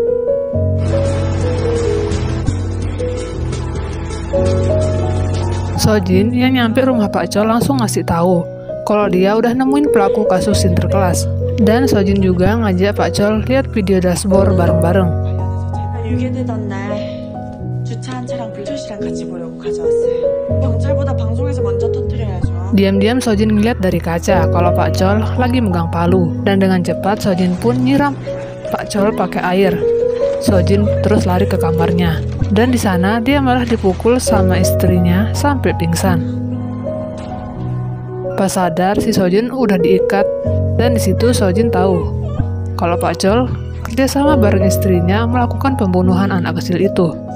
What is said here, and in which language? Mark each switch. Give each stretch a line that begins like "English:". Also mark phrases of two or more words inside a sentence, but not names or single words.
Indonesian: Sojin yang nyampe rumah Pak Chol langsung ngasih tahu kalau dia udah nemuin pelaku kasus sinterklas. Dan Sojin juga ngajak Pak Chol lihat video dashboard bareng-bareng.
Korean: 유괴되던 날 주차한 차량 불철시랑 같이 보려고 가져왔어요. 경찰보다 방송에서 먼저 터뜨려야죠.
Indonesian: Diam-diam Sojin ngeliat dari kaca kalau Pak Chol lagi megang palu, dan dengan cepat Sojin pun nyiram Pak Chol pakai air. Sojin terus lari ke kamarnya, dan di sana dia malah dipukul sama istrinya sampai pingsan. Pas sadar, si Sojin udah diikat, dan di situ Sojin tahu kalau Pak Chol kerjasama bareng istrinya melakukan pembunuhan anak kecil itu.